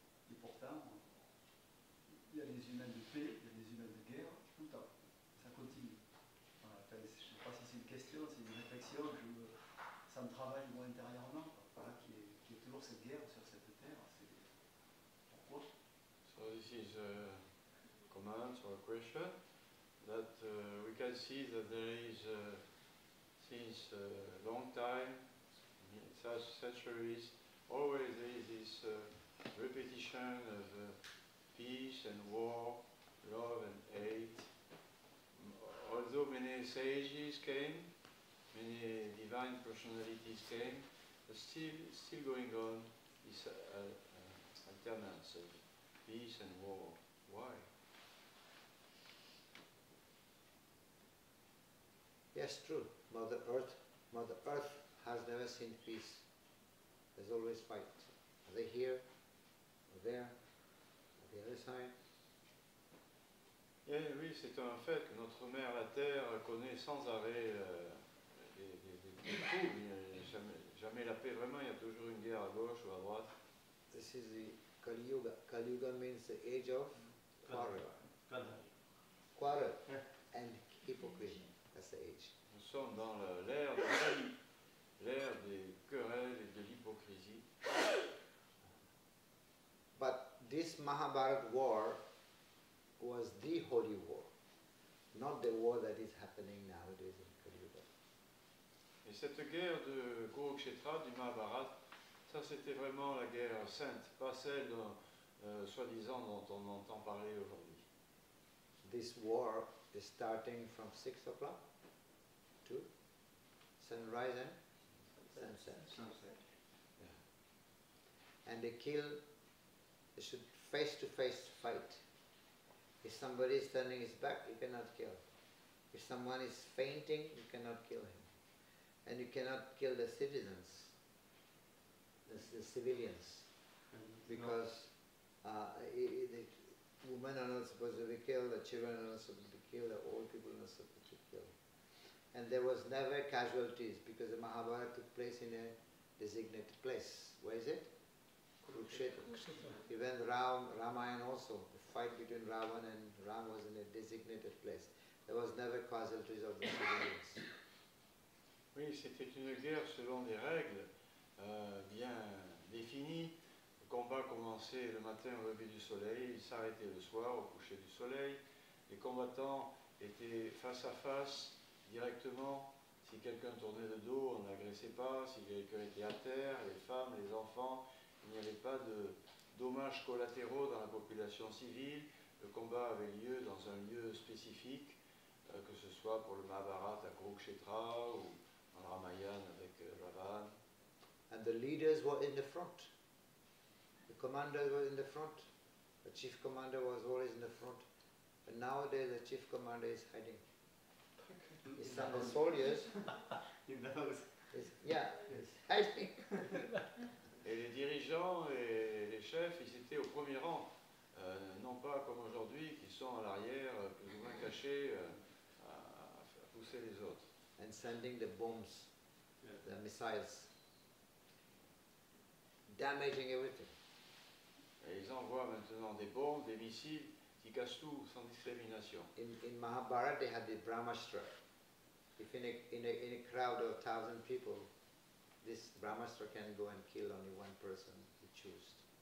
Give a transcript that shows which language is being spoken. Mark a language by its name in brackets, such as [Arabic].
[French] Et pourtant, il y a des humains de paix, il y a des humains de guerre, tout le temps. Ça continue. Voilà, enfin, je ne sais pas si c'est une question, c'est une réflexion, ça me travaille moi intérieurement. Voilà, qu'il y ait toujours cette guerre sur cette terre. Pourquoi? [English] So this is a comment or a question that we can see that there is since a long time, such centuries, always there is this repetition of peace and war, love and hate. Although many sages came, many divine personalities came, but still going on this alternance of peace and war. Why? Yes, true. Mother Earth has never seen peace. There's always fight. Are they here? Or there? On the other side? [French] Yeah, oui, c'est un fait que notre mère, la Terre, connaît sans arrêt des coups. Il n'y a jamais la paix. Vraiment, il y a toujours une guerre à gauche ou à droite. [English] This is the Kali Yuga. Kali Yuga means the age of quarrel. Quarrel and hypocrisy. That's the age. [French] Nous sommes dans l'ère de Kali, l'ère des querelles et de l'hypocrisie. [English] But this Mahabharata war was the holy war, not the war that is happening nowadays in Kali Yuga. [French] Et cette guerre de Kurukshetra, du Mahabharata, ça c'était vraiment la guerre sainte, pas celle soi-disant dont on entend parler aujourd'hui. [English] This war is starting from 6 o'clock to sunrise and sunset. Yeah. And they should face-to-face fight. If somebody is turning his back, you cannot kill. If someone is fainting, you cannot kill him. And you cannot kill the citizens, the civilians, because the women are not supposed to be killed, the children are not supposed to be killed, the old people are not supposed to be killed. And there was never casualties because the Mahabharata took place in a designated place. Where is it? Kurukshetra. Even Ramayana also, the fight between Ravan and Ram was in a designated place. There was never casualties of the civilians. [French] Oui, c'était une guerre selon des règles bien définies. Le combat commençait le matin au lever du soleil, il s'arrêtait le soir au coucher du soleil. Les combattants étaient face à face, directement. Si quelqu'un tournait le dos, on n'agressait pas. Si quelqu'un était à terre, les femmes, les enfants, il n'y avait pas de dommages collatéraux dans la population civile. Le combat avait lieu dans un lieu spécifique, que ce soit pour le Mahabharata à Kurukshetra ou en Ramayana avec Ravan. [English] And the leaders were in the front. The commanders were in the front. The chief commander was always in the front. But nowadays the chief commander is hiding. He's sent the soldiers. He knows. He's hiding. [French] Et les dirigeants et les chefs, ils étaient au premier rang. Non pas comme aujourd'hui, qui sont à l'arrière, plus ou moins cachés, à pousser les autres. [English] And sending the bombs, the missiles, damaging everything. [French] Et ils envoient maintenant des bombes, des missiles qui cassent tout sans discrimination. [English] In Mahabharata they had the Brahmastra. If in a crowd of 1,000 people, this Brahmastra can go and kill only one person he chooses.